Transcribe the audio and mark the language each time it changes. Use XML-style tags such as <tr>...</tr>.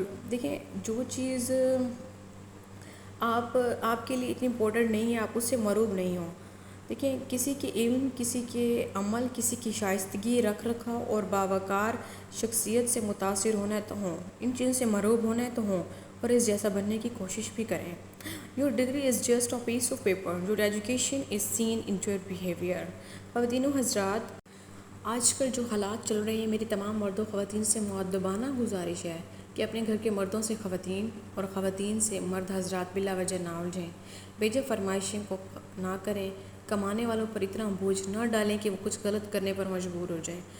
<ur>دیکھیں جو چیز آپ کے لیے اتنی امپورٹنٹ نہیں ہے آپ اس سے مرعوب نہیں ہوں. دیکھیں کسی کے علم, کسی کے عمل, کسی کی شائستگی, رکھ رکھاؤ اور باوقار شخصیت سے متاثر ہونا ہے تو ہوں, ان چیزوں سے مرعوب ہونا ہے تو ہوں اور اس جیسا بننے کی کوشش بھی کریں.</ur> <en>Your degree is just a piece of paper. Your education is seen in your behavior.</en> <ur>خواتین و حضرات, آج کل جو حالات چل رہے ہیں میری تمام مرد و خواتین سے مؤدبانہ گزارش ہے کہ اپنے گھر کے مردوں سے خواتین اور خواتین سے مرد حضرات بلا وجہ نہ الجھیں. بیجا فرمائشیں کو نہ کریں. کمانے والوں پر اتنا بوجھ نہ ڈالیں کہ وہ کچھ غلط کرنے پر مجبور ہو جائیں.</ur>